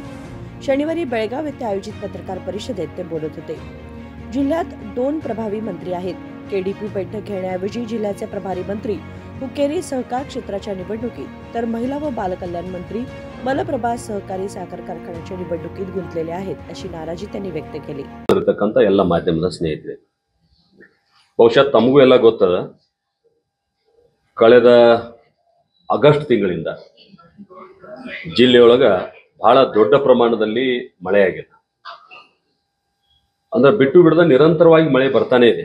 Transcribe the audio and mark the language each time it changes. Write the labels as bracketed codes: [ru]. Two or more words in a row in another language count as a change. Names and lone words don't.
[mr] शनिवारी बेळगाव येथे आयोजित पत्रकार परिषदेत ते बोलत होते। जिल्ह्यात 2 प्रभावी मंत्री आहेत। केडीपी बैठक घेण्याऐवजी जिल्ह्याचे प्रभारी मंत्री हुक्केरी सहकार क्षेत्राच्या निवडणुकीत तर महिला व बालकल्याण मंत्री मलप्रभा सहकारी साखर कारखान्याच्या निवडणुकीत गुंतलेले आहेत, अशी नाराजी त्यांनी व्यक्त केली। [kn] ಎಲ್ಲ ಮಾಧ್ಯಮದ ಸ್ನೇಹಿತರೆ, ಬಹುಶಃ ತಮಗೂ ಎಲ್ಲ ಗೊತ್ತದ, ಕಳೆದ ಆಗಸ್ಟ್ ತಿಂಗಳಿಂದ ಜಿಲ್ಲೆಯೊಳಗ ಬಹಳ ದೊಡ್ಡ ಪ್ರಮಾಣದಲ್ಲಿ ಮಳೆ ಆಗಿದೆ। ಅಂದ್ರೆ ಬಿಟ್ಟು ಬಿಡದ ನಿರಂತರವಾಗಿ ಮಳೆ ಬರ್ತಾನೆ ಇದೆ।